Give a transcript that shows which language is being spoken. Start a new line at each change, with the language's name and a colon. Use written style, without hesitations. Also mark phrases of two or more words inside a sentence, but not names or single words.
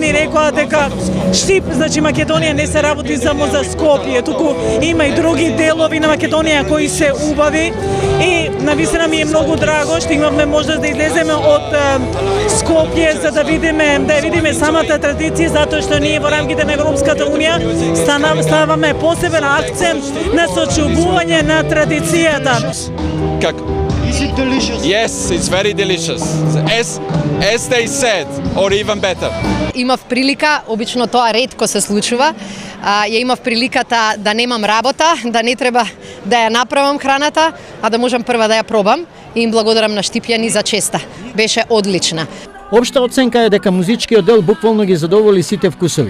Macedonian: ни рекоа дека Штип, значи Македонија не се работи само за Скопје, туку има и други делови на Македонија кои се убави и навистина ми е многу драго што имавме можност да излеземе од Скопје за да видиме самата традиција, затоа што ние во рамките на Европската унија ставаме посебен акцент на сочувување на традицијата. Како?
English: Is it delicious? Yes, it's very delicious. As they said, or even better.
Macedonian: Имав прилика, обично тоа ретко се случува, ја имав приликата да немам работа, да не треба да ја направам храната, а да можам прва да ја пробам и им благодарам на штипјани за честа. Беше одлична. Обшта оценка е дека музичкиот дел буквално ги задоволи сите вкусови.